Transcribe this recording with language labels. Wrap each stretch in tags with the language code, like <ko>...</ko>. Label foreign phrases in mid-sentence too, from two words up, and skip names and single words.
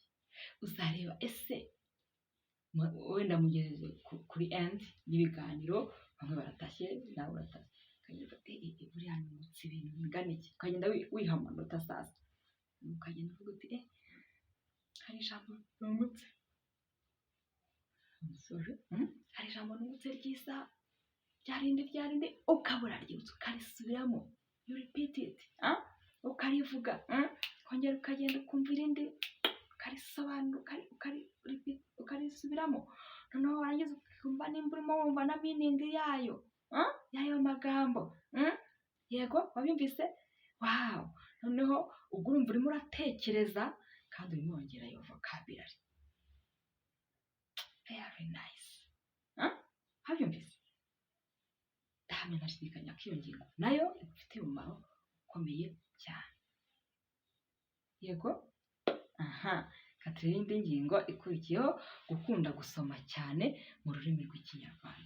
<rw>Uzareba ese wenda mugeze kuri end y'ibiganiro, bamwe baratashye nawe uratashye, ukagenda buriya nimutse ibintu bingana iki, ukagenda wiha amanota sasa, ukagenda uvuga uti hari ijambo nungutse, hari ijambo nungutse ryiza, ryarinde, ukabura ryibutse ukarisubiramo,</rw> <en>you repeat it,</en> <rw>ukarivuga, kongera ukagenda ukumva irindi, ukarisobanura, ukarisubiramo. Noneho warangiza ukumva nimba urimo wumva na meaning y'ayo magambo. Yego, wabyumvise? Wow. Noneho ubwo urumva urimo uratekereza kandi urimo wongera iyo vocabulary.</rw> <en>Very nice.</en> <rw>Wabyumvise? Ndahamya ntashidikanya ko iyo ngingo nayo ifite umumaro ukomeye cyane. Yego? Katira indi ngingo ikurikiyeho, gukunda gusoma cyane mu rurimi rw'ikinyarwanda.</rw>